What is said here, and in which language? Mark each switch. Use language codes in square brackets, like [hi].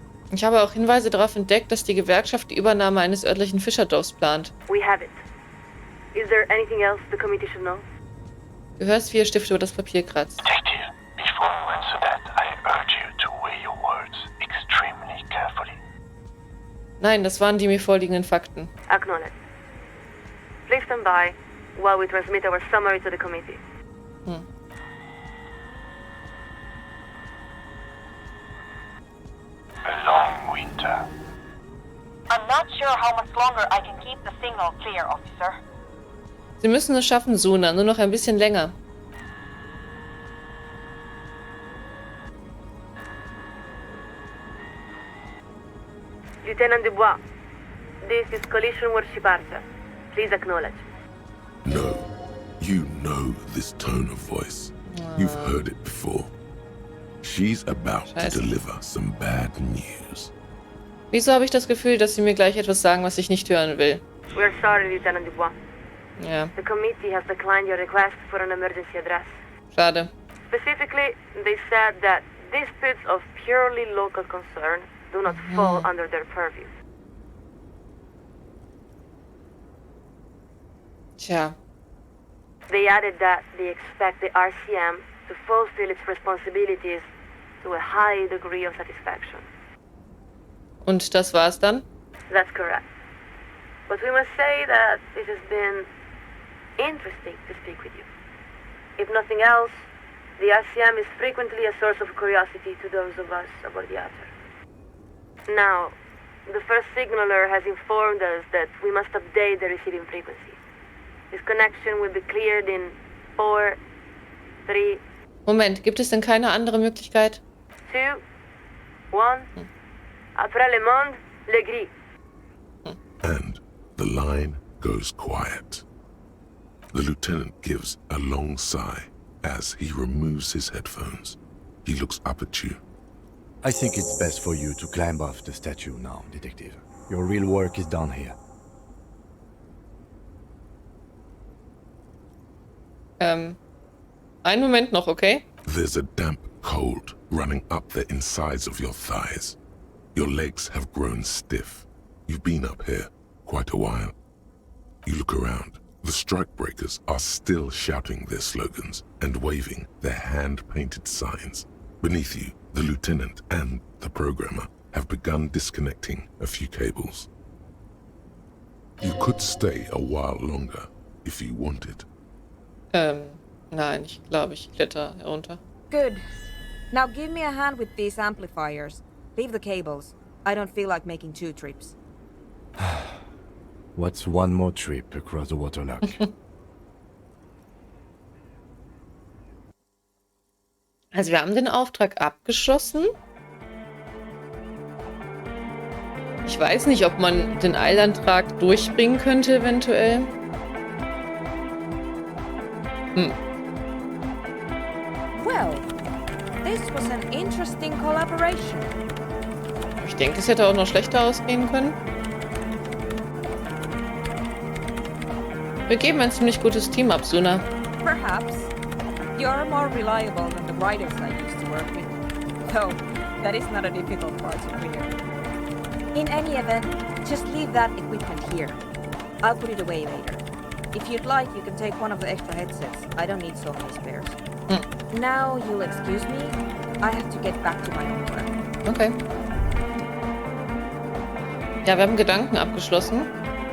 [de] Ich habe auch Hinweise darauf entdeckt, dass die Gewerkschaft die Übernahme eines örtlichen Fischerdorfs plant. [en] We have it. Is there anything else the committee should know? [de] Du hörst, wie ihr Stift über das Papier kratzt. [en] Detective, before you answer that, I urge you to weigh your words extremely carefully. [de] Nein, das waren die mir vorliegenden Fakten. [en] Acknowledged. Please stand by while we transmit our summary to the committee. A long winter. I'm not sure how much longer I can keep the signal clear, officer. [de] Sie müssen es schaffen, Suna, nur noch ein bisschen länger. [en] Lieutenant Dubois, this is Collision Worship Archer. Please acknowledge. No, you know this tone of voice. You've heard it before. She's about to deliver some bad news. [de] Wieso habe ich das Gefühl, dass sie mir gleich etwas sagen, was ich nicht hören will? [en] We're sorry, Lieutenant Dubois. [de] Ja, [en] The committee has declined your request for an emergency address. [de] schade. [en] Specifically, they said that disputes of purely local concern do not fall under their purview. [de] Tja. [en] They added that they expect the RCM to fulfill its responsibilities to a high degree of satisfaction. [de] Und das war's dann? [en] That's correct. But we must say that it has been interesting to speak with you. If nothing else, the RCM is frequently a source of curiosity to those of us aboard the outer. Now, the first signaler has informed us that we must update the receiving frequency. This connection will be cleared in 4, 3, [de] Moment, gibt es denn keine andere Möglichkeit? [fr] 2, 1. Après le monde, le gris. [en] And the line goes quiet. The lieutenant gives a long sigh as he removes his headphones. He looks up at you. I think it's best for you to climb off the statue now, detective. Your real work is done here. [de] Einen Moment noch, okay? [en] There's a damp cold running up the insides of your thighs. Your legs have grown stiff. You've been up here quite a while. You look around. The strikebreakers are still shouting their slogans and waving their hand-painted signs. Beneath you, the lieutenant and the programmer have begun disconnecting a few cables. You could stay a while longer if you wanted. [de] Nein, ich glaube, ich kletter herunter. [en] Good. Now give me a hand with these amplifiers. Leave the cables. I don't feel like making 2 trips. What's one more trip across the waterlock? [de] Also wir haben den Auftrag abgeschlossen. Ich weiß nicht, ob man den Eilantrag durchbringen könnte, eventuell. [en] Well, this was an interesting collaboration. [de] Ich denke, es hätte auch noch schlechter ausgehen können. Wir geben ein ziemlich gutes Team ab, Suna. [en] Perhaps. You're more reliable than the writers I used to work with. Though, that is not a difficult part to clear. In any event, just leave that equipment here. I'll put it away later. If you'd like, you can take one of the extra headsets. I don't need so many spares. Now, you'll excuse me. I have to get back to my own work. [de] Okay. Ja, wir haben Gedanken abgeschlossen.